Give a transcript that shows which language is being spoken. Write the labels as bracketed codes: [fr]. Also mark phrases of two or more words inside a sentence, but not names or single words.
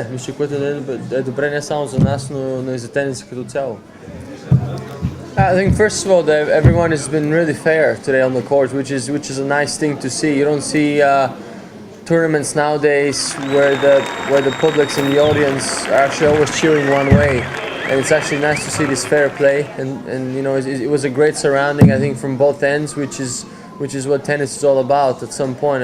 [bg] Мисля, което е добре не само за нас, но и за тениса като цяло. [en] I think first of all that everyone has been really fair today on the court, which is a nice thing to see. You don't see tournaments nowadays where the public and the audience are actually always cheering one way. And it's actually nice to see this fair play, and it was a great surrounding, I think, from both ends, which is what tennis is all about at some point.